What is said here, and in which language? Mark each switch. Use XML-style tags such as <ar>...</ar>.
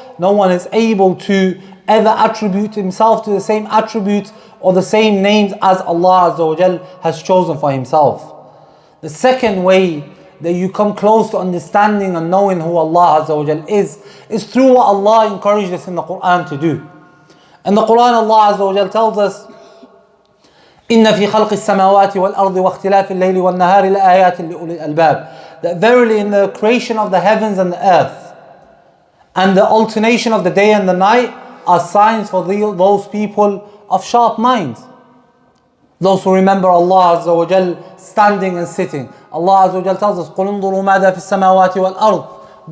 <en>No one is able to ever attribute himself to the same attributes or the same names as Allah Azza wa Jal has chosen for Himself. The second way that you come close to understanding and knowing who Allah Azza wa Jal is through what Allah encouraged us in the Quran to do. In the Quran, Allah Azza wa Jal tells us,</en> <ar>إن في خلق السماوات والأرض واختلاف الليل والنهار لآيات لأولي الألباب.</ar> <en>That verily in the creation of the heavens and the earth and the alternation of the day and the night are signs for those people of sharp minds. Those who remember Allah Azza wa Jal standing and sitting. Allah Azza wa Jal tells us,</en> <ar>قُلْ انظُرُوا ماذا فِي السَّمَاوَاتِ وَالْأَرْضِ.</ar>